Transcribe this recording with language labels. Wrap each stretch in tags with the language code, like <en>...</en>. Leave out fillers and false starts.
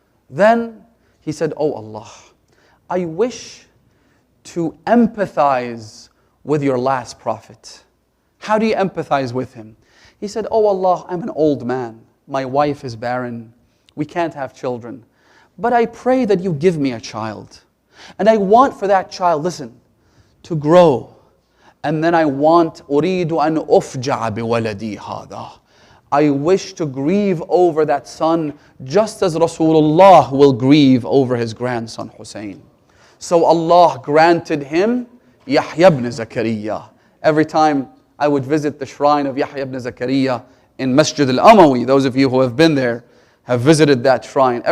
<en>Then he said, "Oh Allah, I wish to empathize with your last prophet." How do you empathize with him? He said, "Oh Allah, I'm an old man, my wife is barren, we can't have children, but I pray that you give me a child. And I want for that child, listen, to grow. And then I want,</en> <ar>أُرِيدُ أَنْ أُفْجَعَ بِوَلَدِي هَذَا.</ar> <en>I wish to grieve over that son just as Rasulullah will grieve over his grandson Hussein." So Allah granted him Yahya ibn Zakaria. Every time I would visit the shrine of Yahya ibn Zakaria in Masjid-e-Ali, those of you who have been there have visited that shrine.</en>